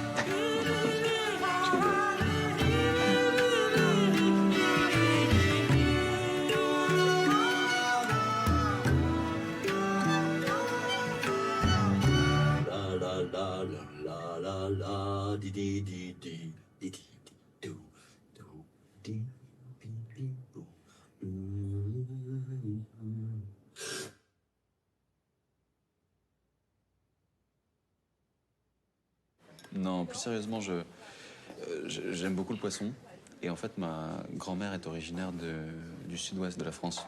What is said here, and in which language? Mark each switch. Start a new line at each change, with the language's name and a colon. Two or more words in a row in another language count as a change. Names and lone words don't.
French: Je rigole. La la la la la la di di di di di di do do di di di do. Non, plus sérieusement, j'aime beaucoup le poisson. Et en fait, ma grand-mère est originaire du sud-ouest de la France.